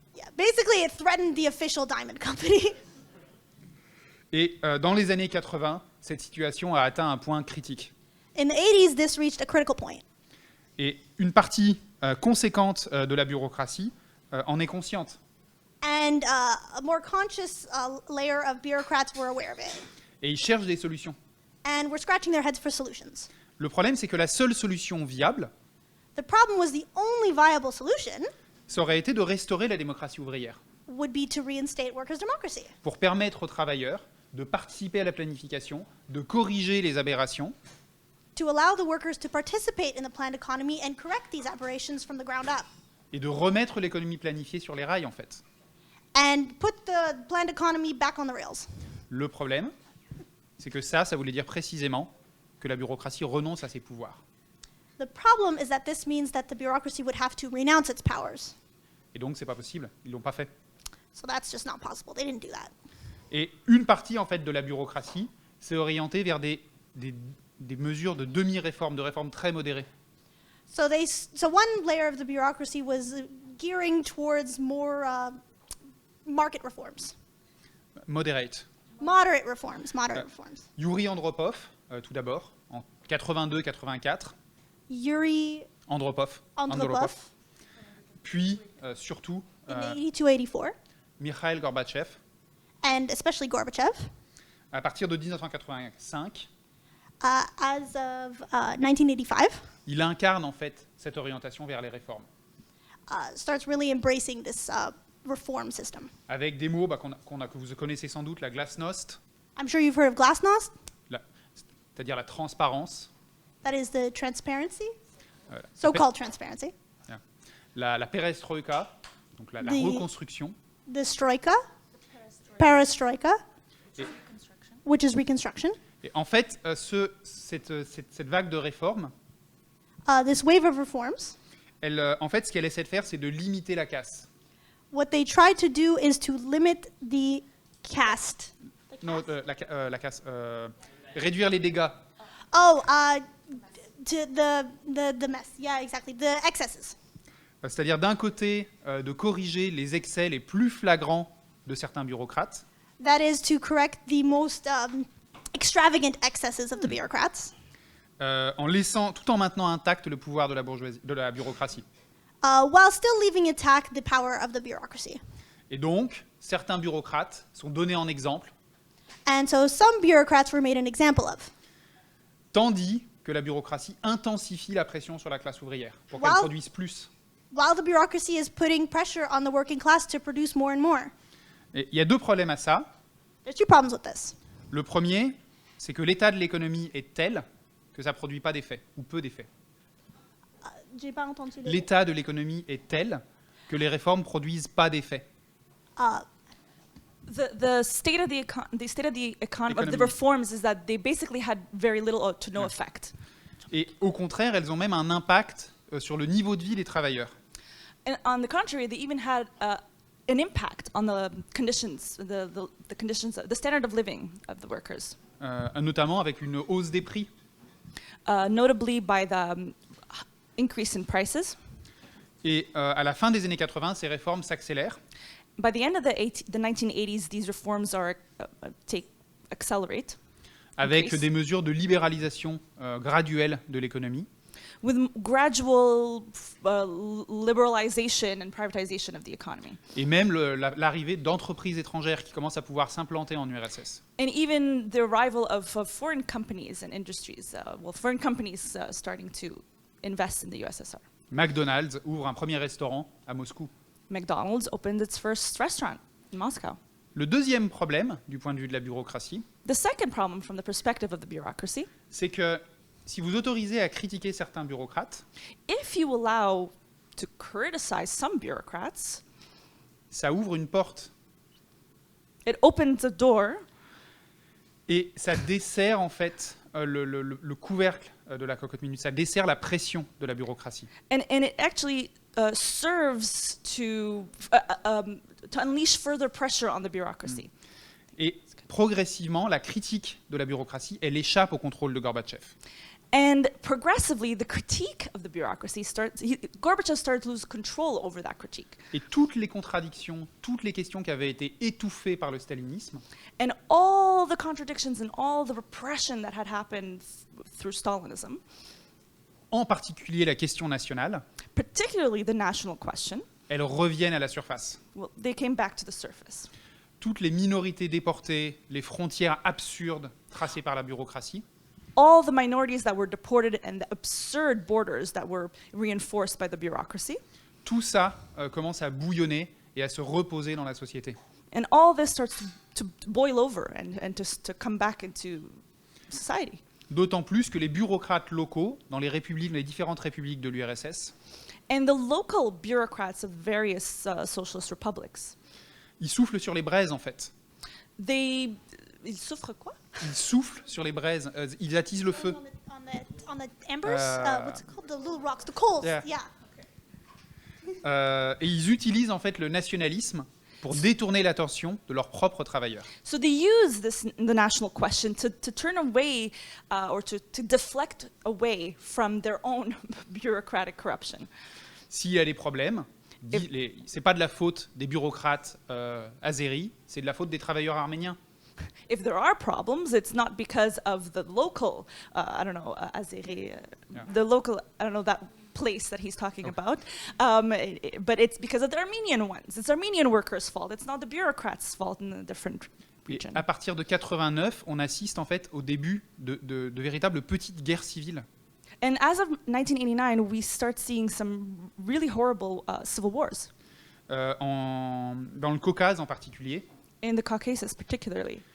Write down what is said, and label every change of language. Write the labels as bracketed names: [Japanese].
[English] yeah, basically, it threatened the official diamond company. [French] Et dans les années 80, cette situation a atteint un point critique. [English] In the 80s, this reached a critical point. [French] Et une partie conséquente de la bureaucratie en est consciente. [English] And a more conscious layer of bureaucrats were aware of it. [French] Et ils cherchent des solutions. [English] And were scratching their heads for solutions. [French] Le problème, c'est que la seule solution viable, [English] The problem was the only viable solution [French] ça aurait été de restaurer la démocratie ouvrière, [English] would be to reinstate workers' democracy, [French] pour permettre aux travailleurs de participer à la planification, de corriger les aberrations, [English] to allow the workers to participate in the planned economy and correct these aberrations from the ground up, [French] et de remettre l'économie planifiée sur les rails, en fait. [English] and put the planned economy back on the rails. [French] Le problème, c'est que ça voulait dire précisément que la bureaucratie renonce à ses pouvoirs. [English] The problem is that this means that the bureaucracy would have to renounce its powers. [French] Et donc, c'est pas possible. Ils l'ont pas fait. [English] So that's just not possible. They didn't do that. [French] Et une partie, en fait, de la bureaucratie s'est orientée vers des mesures de demi-réforme, de réformes très modérées. [English] So one layer of the bureaucracy was gearing towards more market reforms, Moderate. moderate reforms. [French] Yuri Andropov, tout d'abord, en 82-84. [English] Yuri Andropov. Andropov [French] Puis, surtout, [English] in 82-84, [French] Mikhail Gorbatchev, [English] and especially Gorbachev, [French] à partir de 1985, [English] as of 1985, [French] il incarne en fait cette orientation vers les réformes. [English] starts really embracing this reform system. [French] Avec des mots que vous connaissez sans doute, la glasnost, [English] I'm sure you've heard of glasnost. [French] c'est-à-dire la transparence, [English] That is the transparency, [French] voilà. [English] so-called transparency. [French] la perestroïka, donc la [English] The- [French] reconstruction, [English] The Stroika, Perestroika, [French] et, [English] which is reconstruction. [French] et en fait, cette vague de réformes, [English] This wave of reforms, [French] en fait, ce qu'elle essaie de faire, c'est de limiter la casse. [English] what they try to do is to limit the caste. [French] Non, la casse, réduire les dégâts. [English] Oh, to the mess. Yeah, exactly. The excesses. [French] C'est-à-dire d'un côté, de corriger les excès les plus flagrants de certains bureaucrates, [English] That is to correct the most extravagant excesses of the bureaucrats, [French] tout en maintenant intact le pouvoir de la bureaucratie. [English] while still leaving intact the power of the bureaucracy. [French] Et donc, certains bureaucrates sont donnés en exemple, [English] And so some bureaucrats were made an example of. [French] tandis que la bureaucratie intensifie la pression sur la classe ouvrière pour qu'elle [English] Wow. [French] produise plus. [English] While the bureaucracy is putting pressure on the working class to produce more and more. [French] Et il y a deux problèmes à ça. [English] There's two problems with this. [French] Le premier, c'est que l'état de l'économie est tel que ça ne produit pas d'effet, ou peu d'effet. J'ai pas entendu les- L'état de l'économie est tel que les réformes produisent pas d'effet. [English] The state of the of the Economy. reforms is that they basically had very little or to no effect. [French] Et au contraire, elles ont même un impact sur le niveau de vie des travailleurs. [English] And on the contrary, they even had an impact on the conditions, the conditions, the standard of living of the workers, [French] Notamment avec une hausse des prix. [English] notably by the increase in prices. [French] Et à la fin des années 80, ces réformes s'accélèrent. [English] By the end of the 1980s, these reforms are accelerate [French] avec [English] Increase. [French] des mesures de libéralisation graduelle de l'économie. [English] with gradual liberalization and privatization of the economy. [French] Et même l'arrivée d'entreprises étrangères qui commencent à pouvoir s'implanter en URSS. [English] And even the arrival of foreign companies and industries, foreign companies starting to invest in the USSR. [French] McDonald's ouvre un premier restaurant à Moscou. [English] McDonald's opened its first restaurant in Moscow. [French] Le deuxième problème, du point de vue de la bureaucratie, [English] The second problem from the perspective of the bureaucracy, [French] c'est que si vous autorisez à critiquer certains bureaucrates, [English] if you allow to criticize some bureaucrats, [French] ça ouvre une porte [English] it opens a door [French] et ça dessert en fait le couvercle de la cocotte minute, ça dessert la pression de la bureaucratie. [English] and it actually serves to unleash further pressure on the bureaucracy. [French] Et progressivement, la critique de la bureaucratie, elle échappe au contrôle de Gorbatchev. [English] And progressively, the critique of the bureaucracy Gorbachev started to lose control over that critique. [French] Et toutes les contradictions, toutes les questions qui avaient été étouffées par le stalinisme, [English] And all the contradictions and all the repression that had happened through Stalinism, [French] en particulier la question nationale, [English] particularly the national question, [French] elles reviennent à la surface. [English] well, they came back to the surface. [French] Toutes les minorités déportées, les frontières absurdes tracées par la bureaucratie, [English] All the minorities that were deported and the absurd borders that were reinforced by the bureaucracy. [French] tout ça commence à bouillonner et à se reposer dans la société. [English] And all this starts to boil over and to come back into society. [French] D'autant plus que les bureaucrates locaux, dans les différentes républiques de l'URSS, [English] And the local bureaucrats of various socialist republics, [French] ils soufflent sur les braises en fait. ils souffrent quoi? Ils soufflent sur les braises, ils attisent le feu. [English] On the embers, Uh, what's it called? The little rocks, the coals. yeah. Yeah. [French] Et ils utilisent en fait le nationalisme pour détourner l'attention de leurs propres travailleurs. [English] So they use the national question to turn away or to deflect away from their own bureaucratic corruption. [French] S'il y a des problèmes, c'est pas de la faute des bureaucrates azéris, c'est de la faute des travailleurs arméniens. [English] If there are problems, it's not because of the local, Azeri, Yeah. the local, that place that he's talking about, but it's because of the Armenian ones. It's Armenian workers' fault. It's not the bureaucrats' fault in a different [French] Et [English] region. [French] à partir de 89, on assiste en fait au début de véritables petites guerres civiles. [English] And as of 1989, we start seeing some really horrible civil wars [French] Dans le Caucase en particulier, [English] in the Caucasus particularly.